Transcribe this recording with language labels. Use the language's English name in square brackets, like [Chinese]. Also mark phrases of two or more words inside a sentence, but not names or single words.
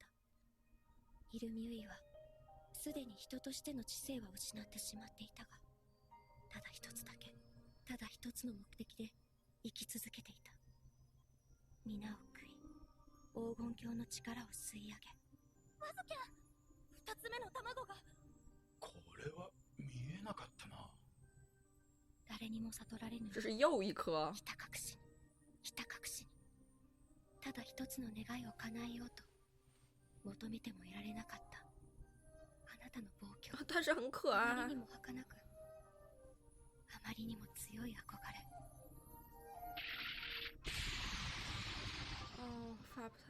[Japanese] イルミュイはすでに人としての知性は失ってしまっていたが、ただ一つだけ、ただ一つの目的で生き続けていた。皆を食い、黄金鏡の力を吸い上げ。わずきゃん、二つ目の卵が。これは見えなかったな。誰にも悟られぬ [Chinese] 这是又一颗。 [Japanese] ひた隠しに、ひた隠しに、ただ一つの願いを叶えようと求めてもいられなかったあなたの望郷。 [Chinese] 但是很可爱 [Japanese] あまりに。も儚く、あまりにも強い憧れ。 [Chinese] 哦，发不太